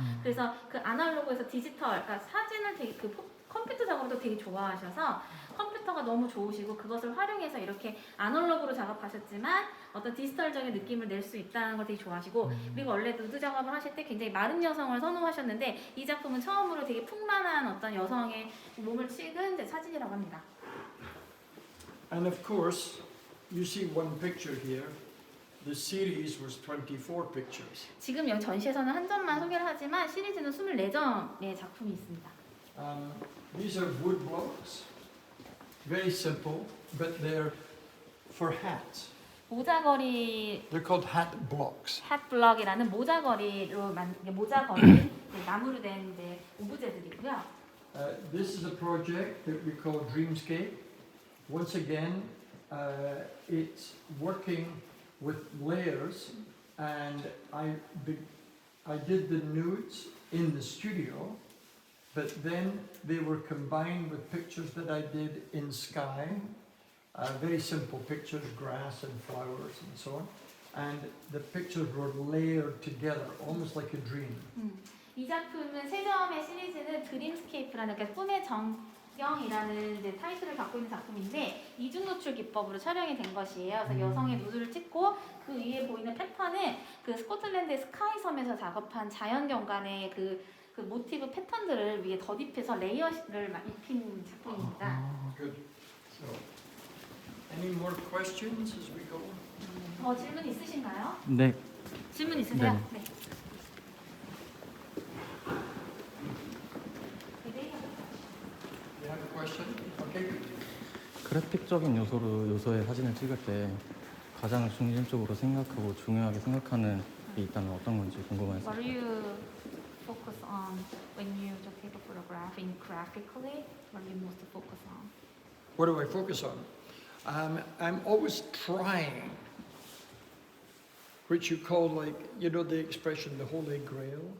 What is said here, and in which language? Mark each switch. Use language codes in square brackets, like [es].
[ko] 그래서 그 아날로그에서 디지털, 그러니까 사진을 되게 컴퓨터 작업도 되게 좋아하셔서 컴퓨터가 너무 좋으시고 그것을 활용해서 이렇게 아날로그로 작업하셨지만 어떤 디지털적인 느낌을 낼 수 있다는 걸 되게 좋아하시고, 그리고 원래 누드 작업을 하실 때 굉장히 마른 여성을 선호하셨는데 이 작품은 처음으로 되게 풍만한 어떤 여성의 몸을 찍은 사진이라고 합니다. [en] And of course, you see one picture here. The series was 24 pictures. [ko] 지금 여기 전시에서는 한 점만 소개를 하지만 시리즈는 24점의 작품이 있습니다. [en] These are wood blocks. Very simple, but they're for hats. [ko] 모자거리 [en] They're called hat blocks. [ko] 핫블럭이라는 모자거리로 모자거리 나무로 된 오브제들이고요. [en] This is a project that we call Dreamscape. once again, it's working with layers, and I did the nudes in the studio, but then they were combined with pictures that I did in sky, very simple pictures, grass and flowers and so on, and the pictures were layered together, almost like a dream. [ko] 이 작품은 세점의 시리즈는 드림스케이프라는 그러니까 꿈의 전경이라는 이제 타이틀을 갖고 있는 작품인데 이중 노출 기법으로 촬영이 된 것이에요. 그래서 여성의 누드를 찍고 그 위에 보이는 패턴은 그 스코틀랜드의 스카이 섬에서 작업한 자연 경관의 그 모티브 패턴들을 위에 덧입혀서 레이어를 입힌 작품입니다. [en] Good. So, any more questions as we go? [ko] 더 질문 있으신가요? 네. 질문 있으세요? 네. 네. [en] You have a question? Okay. [ko] 그래픽적인 요소의 사진을 찍을 때 가장 중심적으로 생각하고 중요하게 생각하는 게 있다면 어떤 건지 궁금해서. [en] What do you focus on when you just take a photograph in graphically? What do you most focus on? What do I focus on? I'm always trying, which you call like, you know the expression, the Holy Grail?